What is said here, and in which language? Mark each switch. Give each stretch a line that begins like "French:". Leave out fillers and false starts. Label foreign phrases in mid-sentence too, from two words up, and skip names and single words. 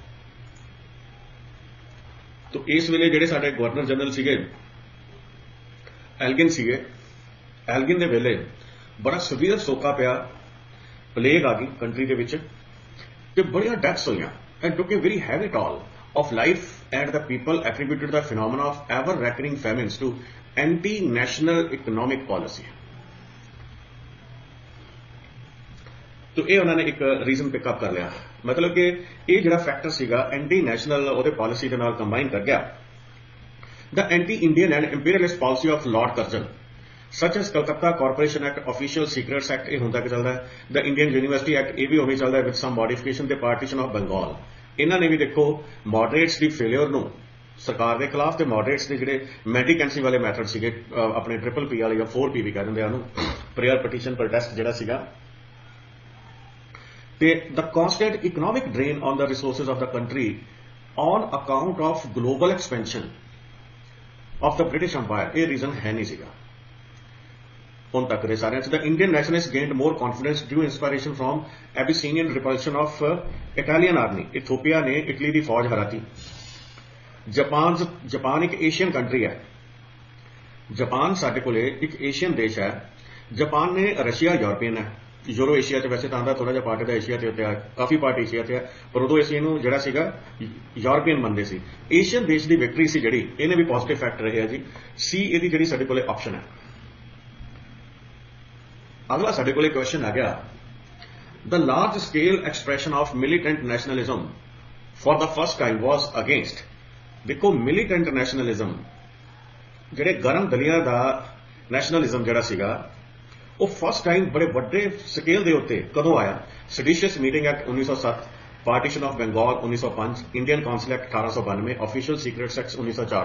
Punjabi: ਤੋਂ ਇਸ ਵੇਲੇ ਜਿਹੜੇ ਸਾਡੇ
English: governor general
Punjabi: ਸੀਗੇ ਐਲਗਿਨ ਸੀਗੇ, ਐਲਗਿਨ ਦੇ ਵੇਲੇ ਬੜਾ ਸਵੀਅਰ ਸੋਕਾ ਪਿਆ, ਪਲੇਗ ਆ ਗਈ ਕੰਟਰੀ ਦੇ ਵਿੱਚ ਤੇ ਬੜੀਆਂ ਡੈਥਸ ਹੋਈਆਂ
English: and took a very heavy toll of life and the people attributed the phenomena of ever recurring famines to anti national economic policy.
Punjabi: तो ਇਹ ਉਹਨਾਂ ਨੇ ਇੱਕ
English: reason pickup
Punjabi: ਕਰ ਲਿਆ, ਮਤਲਬ ਕਿ ਇਹ ਜਿਹੜਾ ਫੈਕਟਰ ਸੀਗਾ
English: anti national
Punjabi: ਉਹਦੇ ਪਾਲਿਸੀ ਦੇ ਨਾਲ ਕੰਬਾਈਨ ਕਰ ਗਿਆ।
English: The anti-Indian and imperialist policy of Lord Curzon, such as Calcutta Corporation Act, Official Secrets Act,
Punjabi: ਇਹ ਹੁੰਦਾ ਕਿ ਚੱਲਦਾ ਹੈ,
English: the Indian University Act,
Punjabi: ਇਹ ਵੀ ਉਹੀ ਚੱਲਦਾ ਹੈ
English: with some modification, the partition of Bengal।
Punjabi: ਇਹਨਾਂ ਨੇ ਵੀ ਦੇਖੋ ਮੋਡਰੇਟਸ ਦੀ ਫੇਲਿਅਰ ਨੂੰ ਸਰਕਾਰ ਦੇ ਖਿਲਾਫ ਤੇ ਮੋਡਰੇਟਸ ਦੇ ਜਿਹੜੇ ਮੈਂਡੀਕੈਂਸੀ ਵਾਲੇ ਮੈਥਡ ਸੀਗੇ ਆਪਣੇ PPP ਵਾਲੇ ਜਾਂ 4P ਵੀ ਕਹਿ ਦਿੰਦੇ ਆ ਉਹਨੂੰ,
English: prayer petition protest
Punjabi: ਜਿਹੜਾ ਸੀਗਾ, ਤੇ
English: the constant economic drain on the resources of the country on account of global expansion of the British Empire,
Punjabi: ਇਹ ਰੀਜ਼ਨ ਹੈ ਨਹੀਂ ਸੀਗਾ ਹੁਣ ਤੱਕ ਦੇ ਸਾਰਿਆਂ 'ਚ।
English: The Indian nationalists gained more confidence due inspiration from Abyssinian repulsion of Italian army।
Punjabi: ਇਥੋਪੀਆ ਨੇ ਇਟਲੀ ਦੀ ਫੌਜ ਹਰਾਤੀ। ਜਾਪਾਨ ਇੱਕ
English: Asian country
Punjabi: ਹੈ। ਜਾਪਾਨ ਸਾਡੇ ਕੋਲੇ ਇੱਕ ਏਸ਼ੀਅਨ ਦੇਸ਼ ਹੈ। ਜਾਪਾਨ ਨੇ ਰਸ਼ੀਆ ਯੂਰਪੀਅਨ ਹੈ, ਯੂਰੋ ਏਸ਼ੀਆ 'ਚ ਵੈਸੇ ਤਾਂ ਆਉਂਦਾ ਥੋੜਾ ਜਿਹਾ ਪਾਰਟ ਦਾ ਏਸ਼ੀਆ ਤੇ ਉੱਤੇ ਆ, ਕਾਫੀ ਪਾਰਟ ਏਸ਼ੀਆ ਤੇ ਆ, ਪਰ ਉਦੋਂ ਅਸੀਂ ਇਹਨੂੰ ਜਿਹੜਾ ਸੀਗਾ ਯੂਰਪੀਅਨ ਮੰਨਦੇ ਸੀ। ਏਸ਼ੀਅਨ ਦੇਸ਼ ਦੀ ਵਿਕਟਰੀ ਸੀ ਜਿਹੜੀ, ਇਹਨੇ ਵੀ
English: positive factor
Punjabi: ਰਹੇ ਆ ਜੀ। ਸੀ ਇਹਦੀ ਜਿਹੜੀ ਸਾਡੇ ਕੋਲੇ ਆਪਸ਼ਨ ਹੈ। ਅਗਲਾ ਸਾਡੇ ਕੋਲੇ ਕੁਐਸਚਨ ਆ ਗਿਆ,
English: the large scale expression of militant nationalism for the first time was against.
Punjabi: ਦੇਖੋ
English: militant nationalism
Punjabi: ਜਿਹੜੇ ਗਰਮ ਦਲੀਆਂ ਦਾ ਨੈਸ਼ਨਲਿਜ਼ਮ ਜਿਹੜਾ ਸੀਗਾ ਉਹ
English: first time
Punjabi: ਬੜੇ ਵੱਡੇ ਸਕੇਲ ਦੇ ਉੱਤੇ ਕਦੋਂ ਆਇਆ? ਸੈਡੀਸ਼ੀਅਸ ਮੀਟਿੰਗ ਐਕਟ 1907, ਪਾਰਟੀਸ਼ਨ ਆਫ ਬੰਗਾਲ 1905, ਇੰਡੀਅਨ ਕਾਉਂਸਲ ਐਕਟ 1892, ਆਫੀਸ਼ੀਅਲ ਸੀਕ੍ਰੇਟਸ ਐਕਟ 1904।